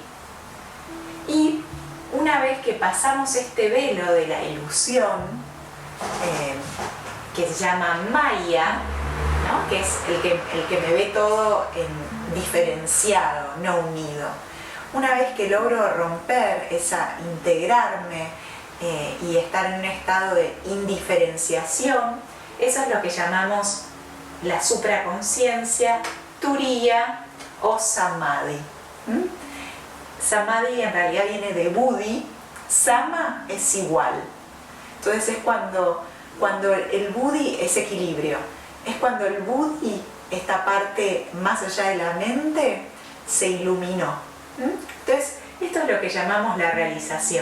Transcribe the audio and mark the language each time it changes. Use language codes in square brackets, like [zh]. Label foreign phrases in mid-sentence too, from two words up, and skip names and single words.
[es] Y una vez que pasamos este velo de la ilusión, que se llama Maya, ¿no? Que es el que me ve todo diferenciado, no unido. Una vez que logro romper integrarme y estar en un estado de indiferenciación, eso es lo que llamamos la supraconsciencia, Turiya o Samadhi. Samadhi en realidad viene de Buddhi, Sama es igual. Entonces es cuando el Buddhi es equilibrio, es cuando el Buddhi, esta parte más allá de la mente, se iluminó. Entonces esto es lo que llamamos la realización.